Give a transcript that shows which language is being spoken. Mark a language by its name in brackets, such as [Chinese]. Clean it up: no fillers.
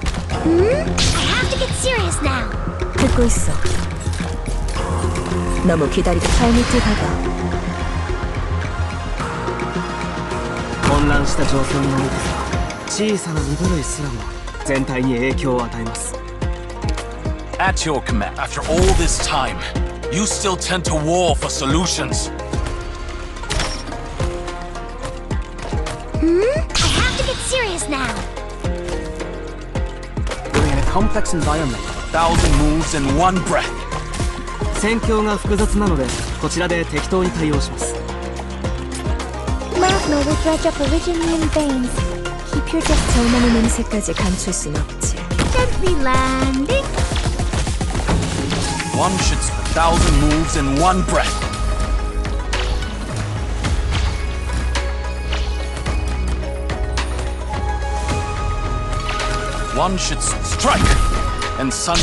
[English] I have to get serious now. [Korean] 듣고 있어. 너무 기다리고 발밑을 봐봐. [Japanese] 混乱した状況において小さな身震いすらも全体に影響を与えます。 [English] At your command, after all this time, you still tend to war for solutions. I have to get serious now. We're in a complex environment. 1,000 moves in one breath. [Japanese] 戦況が複雑なのでこちらで適当に対応します。 [English] Magma will dredge up Originian veins. Keep your distance. [Korean] 저 많은 냄새까지 감출 순 없지. [English] Gently landing. One should spend 1,000 moves in one breath. One should strike and sun.